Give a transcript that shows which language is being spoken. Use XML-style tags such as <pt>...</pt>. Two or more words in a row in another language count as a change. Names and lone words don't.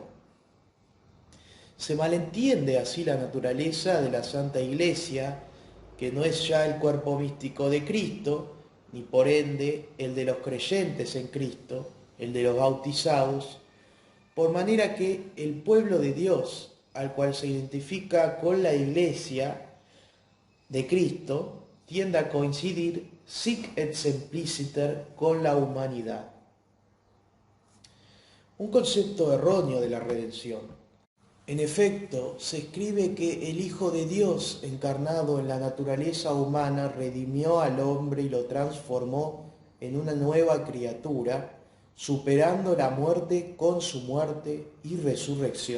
<es>Se malentiende así la naturaleza de la Santa Iglesia, que no es ya el cuerpo místico de Cristo, ni por ende el de los creyentes en Cristo, el de los bautizados, por manera que el pueblo de Dios, al cual se identifica con la Iglesia de Cristo, tiende a coincidir</es> <la>sic et simpliciter</la> <es>con la humanidad. Un concepto erróneo de la redención. En efecto, se escribe que el Hijo de Dios, encarnado en la naturaleza humana, redimió al hombre y lo transformó en una nueva criatura, superando la muerte con su muerte y resurrección.</es>